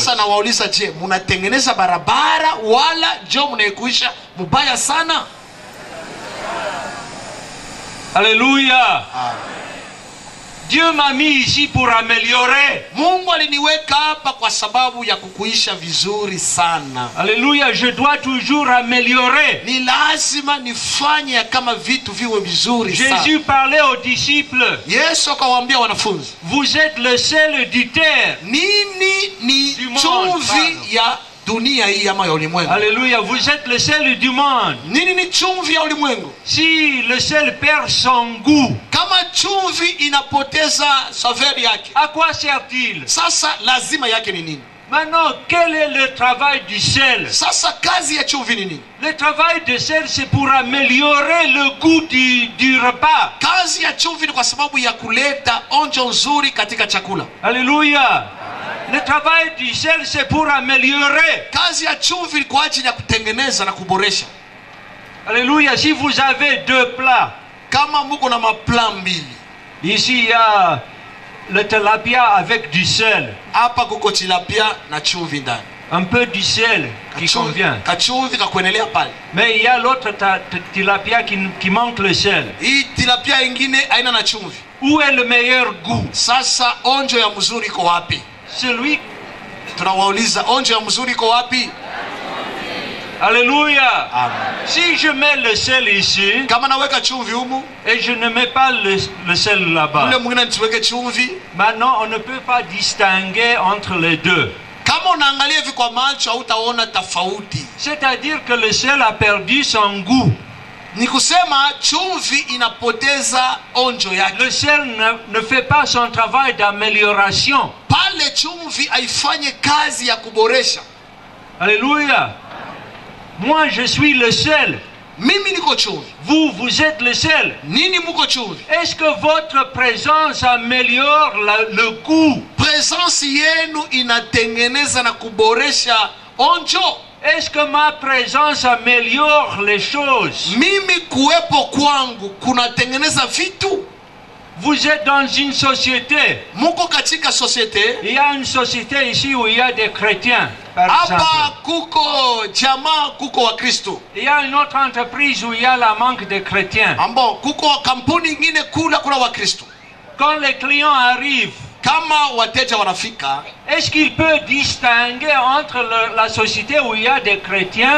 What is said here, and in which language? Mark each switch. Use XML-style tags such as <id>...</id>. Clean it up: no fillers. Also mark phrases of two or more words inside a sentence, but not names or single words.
<sw>Sasa nawauliza je, munatengeneza barabara wala jo mnaikuisha mubaya sana?</sw> <fr>Alléluia. Dieu m'a mis ici pour améliorer.</fr> <sw>Mungu aliniweka hapa kwa sababu ya kukuisha vizuri sana.</sw> <fr>Alléluia, je dois toujours améliorer.</fr> <sw>Ni lazima nifanye kama vitu viwe vizuri sana.</sw> <fr>Jésus parlait aux disciples.</fr> <sw>Yesu akawaambia wanafunzi,</sw> <fr>vous êtes le sel du terre.</fr> <sw>Nini ni chumvi ya dunia hii ama ya ulimwengu.</sw> <fr>Alléluia, vous êtes le sel du monde.</fr> <sw>Nini ni chumvi ya ulimwengu?</sw> <fr>Si le sel perd son goût,</fr> <sw>kama chumvi inapoteza saveur yake,</sw> <fr>à quoi sert-il?</fr> <sw>Sasa lazima yake ni nini?</sw> <fr>Maintenant, quel est le travail du sel?</fr> <sw>Sasa kazi ya chumvi ni nini?</sw> <fr>Le travail du sel, c'est pour améliorer le goût du repas.</fr> <sw>Kazi ya chumvi ni kwa sababu ya kuleta onjo nzuri katika chakula.</sw> <fr>Alléluia. Le travail du sel, c'est pour améliorer.</fr> <sw>Kazi ya chumvi kwa ajili ya kutengeneza na kuboresha.</sw> <fr>Alléluia. Si vous avez deux plats,</fr> <sw>kama muko na mapla mbili,</sw> <fr>ici il y a le tilapia avec du sel.</fr> <sw>Hapa kuko tilapia na chumvi ndani.</sw> <fr>Un peu du sel qui convient.</fr> <sw>Kachumvi kakuenelea pale.</sw> <fr>Mais il y a l'autre tilapia qui manque le sel.</fr> <sw>Hii tilapia ingine haina na chumvi.</sw> <fr>Où est le meilleur goût?</fr> <sw>Sasa onjo ya mzuri iko wapi?</sw> <fr>Celui.</fr> <sw>Tunawauliza onjo ya mzuri iko wapi?</sw> <fr>Alléluia. Amen. Si je mets le sel ici,</fr> <sw>kama naweka chumvi humu,</sw> <fr>et je ne mets pas le sel là-bas,</fr> <sw>ule mwingine nisiweke chumvi,</sw> <fr>maintenant on ne peut pas distinguer entre les deux.</fr> <sw>Kama unaangalia hivi kwa macho hautaona tofauti.</sw> <fr>C'est-à-dire que le sel a perdu son goût.</fr> <sw>Ni kusema chumvi inapoteza onjo yake.</sw> <fr>Le sel ne fait pas son travail d'amélioration.</fr> <sw>Pale chumvi haifanye kazi ya kuboresha.</sw> <fr>Alléluia. Moi je suis le sel.</fr> <sw>Mimi niko chumvi.</sw> <fr>Vous êtes le sel.</fr> <sw>Nini muko chumvi?</sw> <fr>Est-ce que votre présence améliore le goût?</fr> <sw>Présence yenu inatengeneza na kuboresha onjo.</sw> <fr>Est-ce que ma présence améliore les choses?</fr> <sw>Mimi kuwepo kwangu kunatengeneza vitu.</sw> <fr>Vous êtes dans une société.</fr> <sw>Muko katika société.</sw> <fr>Il y a une société ici où il y a des chrétiens.</fr> <sw>Hapa kuko jamaa kuko wa Kristo.</sw> <fr>Il y a une autre entreprise où il y a la manque de chrétiens.</fr> <sw>Ambo kuko kampuni nyingine kuna wa Kristo.</sw> <fr>Quand les clients arrivent,</fr> <sw>kama wateja wanafika,</sw> <fr>est-ce qu'il peut distinguer entre la société où il y a des chrétiens,</fr>